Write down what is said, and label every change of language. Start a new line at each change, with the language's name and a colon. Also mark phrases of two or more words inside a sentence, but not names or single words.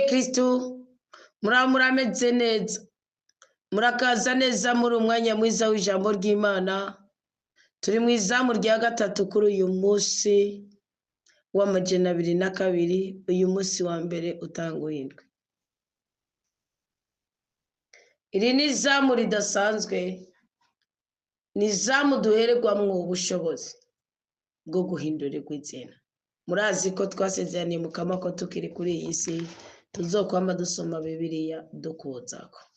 Rundi: bakristu murameze neza, murakaza neza muri umwanya mwiza w'ijambo ry'Imana. Turi mu izamu rya gatatu kuri uyu munsi w'amajana 22, uyu munsi wa mbere utanguye indwi. Iri ni izamu ridasanzwe, ni izamu duhererwamwo ubushobozi bwo guhindurirwa izina. Murazi ko twasezeraniye Mukama ko tukiri kuri iyi si tuzokwama dusoma Bibiliya dukuzako.